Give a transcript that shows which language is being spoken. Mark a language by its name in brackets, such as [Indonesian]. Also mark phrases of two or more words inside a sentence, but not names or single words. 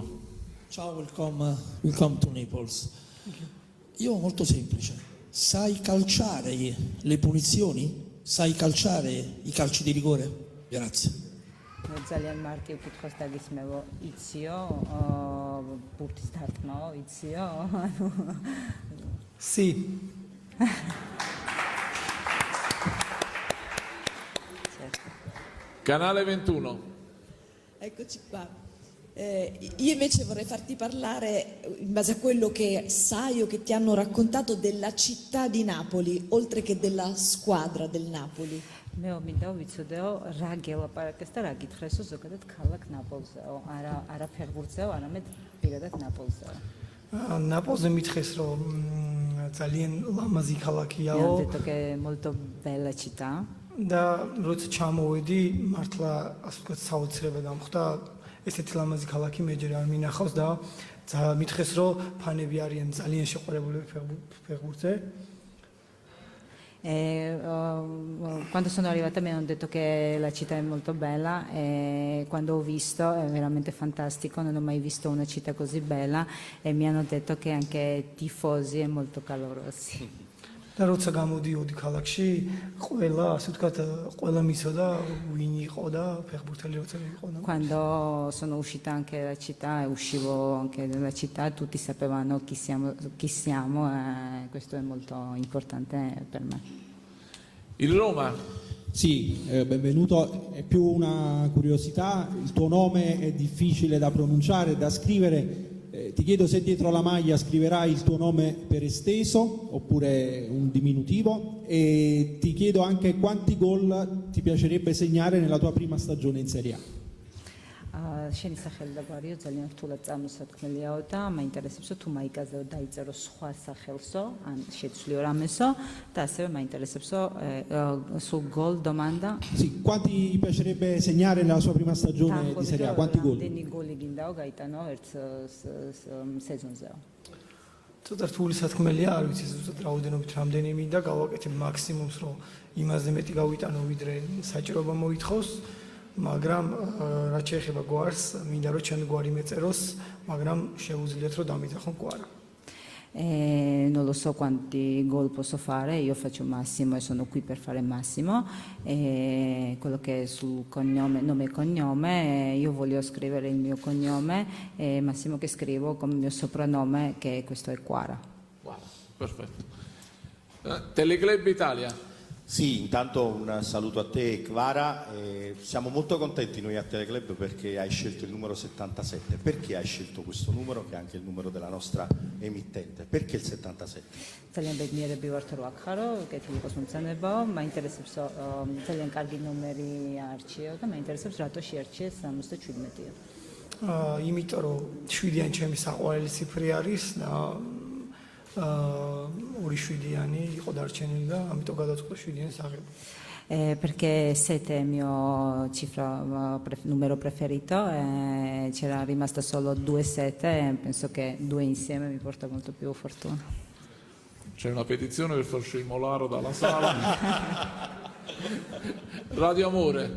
[Italian] Ciao, [English] welcome to Naples. [Italian] Io molto semplice, sai calciare le punizioni? Sai calciare i calci di rigore? Grazie. [Georgian] ძალიან მარტივ კითხვას დაგისმევო, იციო, ბურთის დარტყმაო, იციო? [Italian] Sì. Canale 21. Eccoci qua. Io invece vorrei farti parlare in base a quello che sai o che ti hanno raccontato della città di Napoli, oltre che della squadra del Napoli. [Georgian] მე მინდა ვიცოდეო რა გელაპარაკეს და რა გითხრესო ზოგადად ქალაქ ნაპოლზეო, არა ფეხბურთზეო, არამედ პირადად ნაპოლზეო. ნაპოლზე მითხეს რომ ძალიან ლამაზი ქალაქიაო. [Italian] Mi hanno detto che è molto bella città. [Georgian] და როცა ჩამოვედი, მართლა ასე ვთქვათ საოცრება დამხვდა, ესეთი ლამაზი ქალაქი მეჯერ არ მინახავს და მითხეს რომ ფანები არიან ძალიან შეყვარებულები ფეხბურთზე. [Italian] Quando sono arrivata mi hanno detto che la città è molto bella e quando ho visto è veramente fantastico, non ho mai visto una città così bella e mi hanno detto che anche i tifosi è molto calorosi. [Georgian] და როცა გამოდიოდი ქალაქში, ყველა, ასე ვთქვათ, ყველა მიცოდა ვინ იყო და ფეხბურთელი როცა იყო. [Italian] Quando sono uscita anche dalla città e uscivo anche dalla città, tutti sapevano chi siamo e questo è molto importante per me. Il Roma. Sì, benvenuto. È più una curiosità, il tuo nome è difficile da pronunciare, da scrivere. Ti chiedo se dietro la maglia scriverai il tuo nome per esteso oppure un diminutivo e ti chiedo anche quanti gol ti piacerebbe segnare nella tua prima stagione in Serie A. [Georgian] შენი სახელი და გვარიო ძალიან რთულად წარმოსათქმელიაო და მაინტერესებსო თუ მაიკაზე დაიწერო სხვა სახელსო ან შეცვლიო რამესო და ასევე მაინტერესებსო [Italian] sul gol domanda. Sì, quanti ti piacerebbe segnare nella sua prima stagione di Serie A? Quanti gol? [Georgian] Deni goli გინდაო გაიტანო ერთ სეზონზეო. ცოტა რთული სათქმელია, არ ვიცი ზუსტად რაოდენობით რამდენი მინდა გავაკეთებ მაქსიმუმს, რომ იმაზე მეტი გავიტანო ვიდრე საჭიროება მოითხოვს. მაგრამ რაც შეეხება გვარს, მინდა რომ ჩემი გვარი მეწეროს, მაგრამ შეუძლიათ რომ დამიძახონ გვარი. [Italian] Non lo so quanti gol posso fare, io faccio massimo e sono qui per fare massimo. Quello che è sul cognome, nome e cognome, io voglio scrivere il mio cognome e massimo che scrivo come mio soprannome, che questo è Quara. Wow, perfetto. Teleclub Italia. Sì, intanto un saluto a te Kvara, siamo molto contenti noi a Teleclub perché hai scelto il numero 77. Perché hai scelto questo numero che è anche il numero della nostra emittente? Perché il 77? [Georgian] ძალიან ბედნიერები ვართ რომ აქხარო, კეთილი იყოს მომწანებაო, მაინტერესებსო ძალიან კარგი ნომერი არჩიო და მაინტერესებს რატო შეარჩიეს 77-ი. იმიტომ რომ 7-იანი ჩემი საყვარელი ციფრი არის და 2-7-იანი იყო დარჩენილი და ამიტომ გადავწყვიტე 7-იანი სახელი. [Italian] Perché 7 è il mio numero preferito, c'era rimasta solo 2-7 e penso che 2 insieme mi porta molto più fortuna. C'è una petizione per far scemolare dalla sala. Radio Amore.